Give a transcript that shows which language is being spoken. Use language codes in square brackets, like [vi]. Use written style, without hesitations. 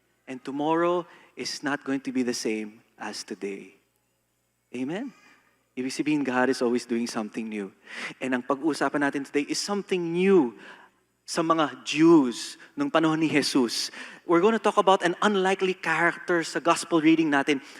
[en] And tomorrow is not going to be the same as today. Amen? [tl] Ibig sabihin, [en] God is always doing something new. [tl] And ang pag-uusapan natin [en] today is something new [tl] sa mga Jews nung panahon ni Jesus. [en] We're going to talk about an unlikely character sa gospel reading natin.